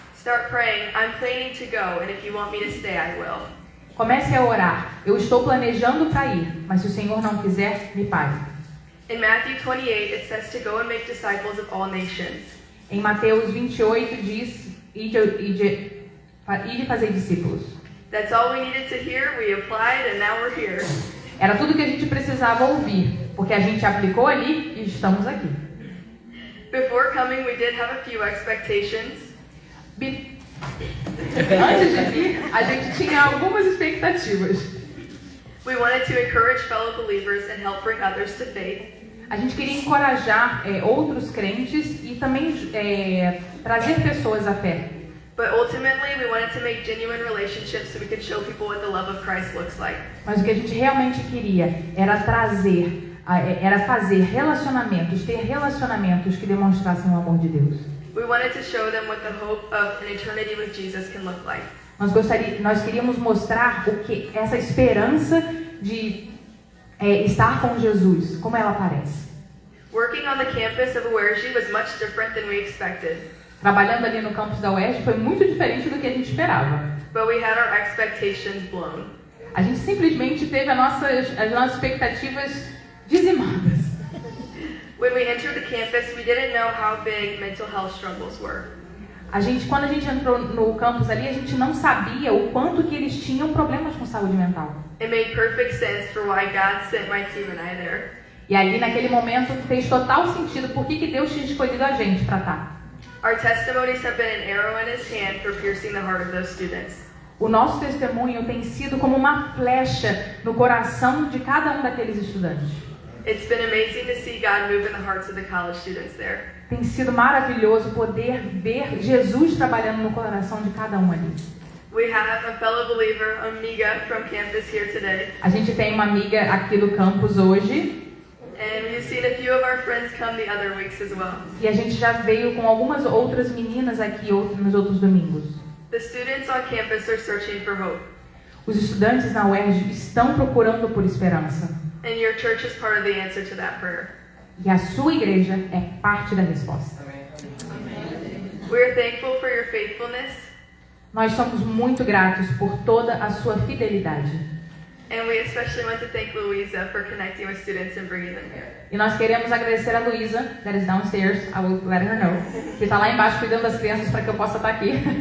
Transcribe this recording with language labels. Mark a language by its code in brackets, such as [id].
[en] start praying, I'm planning to go, and if you want me to stay, I will. [pt] comece a orar. Eu estou planejando para ir, mas se o Senhor não quiser, me pare. [en] In Matthew 28, it says to go and make disciples of all nations. [pt] Em Mateus 28 diz, ide fazer discípulos. [en] That's all we needed to hear. We applied, and now we're here. [pt] Era tudo que a gente precisava ouvir, porque a gente aplicou ali e estamos aqui. [en] Before coming, we did have a few expectations. [pt] Antes de vir, a gente tinha algumas expectativas. [en] We wanted to encourage fellow believers and help bring others to faith. [pt] A gente queria encorajar outros crentes e também trazer pessoas à fé. [en] But ultimately, we wanted to make genuine relationships so we could show people what the love of Christ looks like. [pt] Mas o que a gente realmente queria era fazer relacionamentos, ter relacionamentos que demonstrassem o amor de Deus. [en] We wanted to show them what the hope of an eternity with Jesus can look like. [pt] Nós queríamos mostrar o que essa esperança de estar com Jesus, como ela parece. [en] Working on the campus of UERJ was much different than we expected. [pt] Trabalhando ali no campus da UERJ foi muito diferente do que a gente esperava. [en] But we had our expectations blown. [pt] A gente simplesmente teve as nossas expectativas dizimadas. [en] When we entered the campus, we didn't know how big mental health struggles were. [pt] Quando a gente entrou no campus ali, a gente não sabia o quanto que eles tinham problemas com saúde mental. [en] It made perfect sense for why God sent my team and I there. [pt] E ali naquele momento fez total sentido por que Deus tinha escolhido a gente para estar. [en] Our testimonies have been an arrow in His hand for piercing the heart of those students. [pt] O nosso testemunho tem sido como uma flecha no coração de cada um daqueles estudantes. [en] It's been amazing to see God move in the hearts of the college students there. [pt] Tem sido maravilhoso poder ver Jesus trabalhando no coração de cada um ali. [en] We have a fellow believer, Amiga, from campus here today. [pt] A gente tem uma amiga aqui do campus hoje. [en] And we've seen a few of our friends come the other weeks as well. [pt] E a gente já veio com algumas outras meninas aqui nos outros domingos. [en] The students on campus are searching for hope. [pt] Os estudantes na UERJ estão procurando por esperança. [en] And your church is part of the answer to that prayer. [pt] E a sua igreja é parte da resposta. [en] We are thankful for your faithfulness. [pt] Nós somos muito gratos por toda a sua fidelidade. [en] And we especially want to thank Louisa for connecting with students and bringing them here. [pt] E nós queremos agradecer a Luísa, [en] that is downstairs, I will let her know, [pt] que está lá embaixo cuidando das crianças para que eu possa estar aqui.